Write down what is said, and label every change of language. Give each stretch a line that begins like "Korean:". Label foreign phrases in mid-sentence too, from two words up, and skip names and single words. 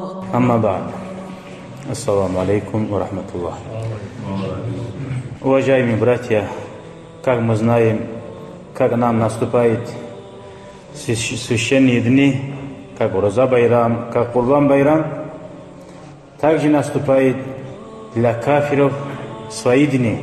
Arabic: أما بعد. السلام عليكم ورحمة الله.
Russian: Уважаемые братья, как мы знаем, как нам наступают священные дни, как Уроза Байрам, как Курбан Байрам, также наступает для кафиров свои дни.